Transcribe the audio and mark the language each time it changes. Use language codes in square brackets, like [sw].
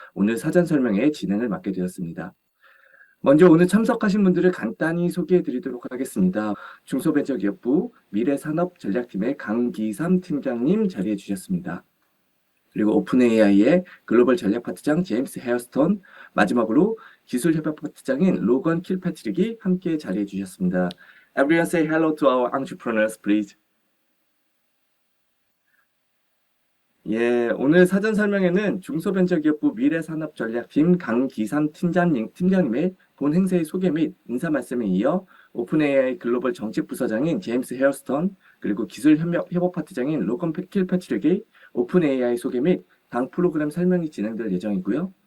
[ko] 오늘 사전 설명회 진행을 맡게 되었습니다. 먼저 오늘 참석하신 분들을 간단히 소개해 드리도록 하겠습니다. 중소벤처기업부 미래산업전략팀의 강기삼 팀장님 자리해 주셨습니다. 그리고 오픈AI의 글로벌 전략파트장 제임스 헤어스톤, 마지막으로 기술협력파트장인 로건 킬패트릭이 함께 자리해 주셨습니다. [en] Everyone say hello to our entrepreneurs, please. [ko] 예, 오늘 사전 설명회는 중소벤처기업부 미래산업전략팀 강기삼 팀장님의 본 행사의 소개 및 인사 말씀에 이어 오픈AI 글로벌 정책부서장인 제임스 헤어스턴, 그리고 기술협력파트장인 로건 킬패트릭의 오픈AI 소개 및 당 프로그램 설명이 진행될 예정이고요.